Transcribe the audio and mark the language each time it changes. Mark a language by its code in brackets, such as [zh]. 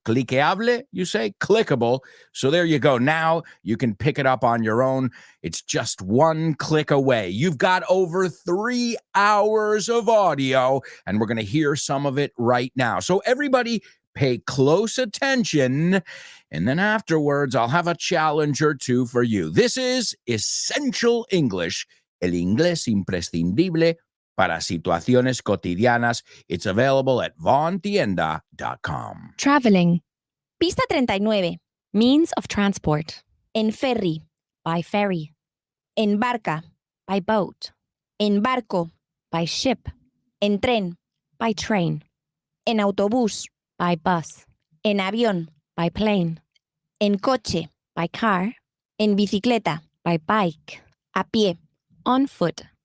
[en] Cliqueable, you say? Clickable. So there you go. Now you can pick it up on your own. It's just one click away. You've got over 3 hours of audio, and we're going to hear some of it right now. So everybody, pay close attention, and then afterwards, I'll have a challenge or two for you. This is Essential English, [es] el inglés imprescindible para situaciones cotidianas. [en] It's available at vontienda.com. Traveling. [es] Pista 39. [en] Means of transport. [es] En ferry. [en] By ferry. [es] En barca. [en] By boat. [es] En barco. [en] By ship. [es] En tren. [en] By train. [es] En autobús. [en] By bus. [es] En avión. [en] By plane. [es] En coche. [en] By car. [es] En bicicleta. [en] By bike. [es] A pie. [en] On foot.